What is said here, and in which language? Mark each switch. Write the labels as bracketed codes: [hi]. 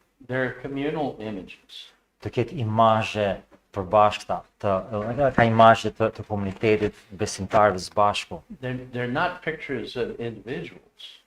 [en] They're communal images. [sq] do ketë imazhe përbashkëta, ka imazhe të komunitetit besimtarëve së bashku. [en] They're not pictures of individuals.